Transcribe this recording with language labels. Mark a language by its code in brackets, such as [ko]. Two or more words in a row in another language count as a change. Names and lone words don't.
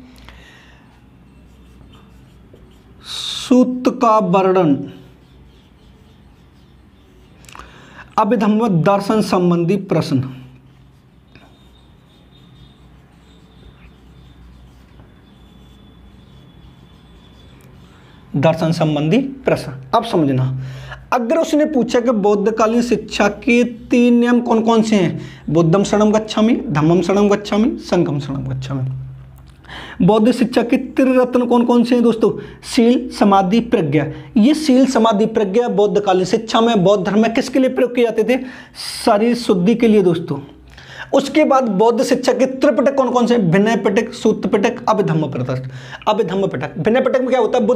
[hi] सूत का वर्णन, अभिधम्म दर्शन संबंधी प्रश्न। दर्शन संबंधी प्रश्न। अब समझना, अगर उसने पूछा कि बौद्धकालीन शिक्षा के 3 नियम कौन कौन से हैं? [pi] बुद्धम शरणं गच्छामि, धम्मम शरणं गच्छामि, संघम शरणं गच्छामि। [hi] बौद्ध शिक्षा के त्रिरत्न कौन कौन से हैं दोस्तों? शील, समाधि, प्रज्ञा। ये शील, समाधि, प्रज्ञा बौद्धकालीन शिक्षा में, बौद्ध धर्म में किसके लिए प्रयोग किए जाते थे? शरीर शुद्धि के लिए दोस्तों। उसके बाद बौद्ध शिक्षा के त्रिपिटक कौन कौन से? विनय पिटक, सूत पिटक, अभिधम्म पिटक। अभिधम्म पिटक, विनय पिटक में क्या होता है?